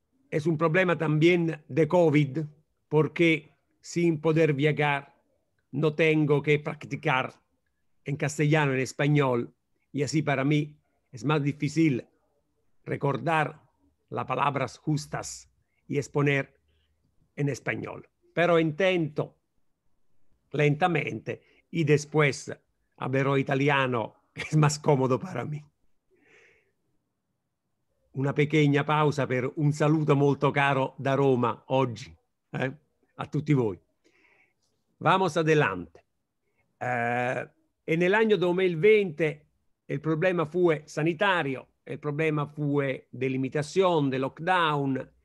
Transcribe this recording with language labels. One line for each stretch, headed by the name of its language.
Spanish: Es un problema también de COVID, porque sin poder viajar no tengo que practicar en castellano, en español, y así para mí es más difícil recordar las palabras justas y exponer en español. Pero intento lentamente y después hablaré italiano, que es más cómodo para mí. Una pequeña pausa
Italian: per un saluto molto caro da Roma oggi a tutti voi.
Spanish: Vamos adelante. En el año 2020 el problema fue sanitario, el problema fue de limitación, de lockdown.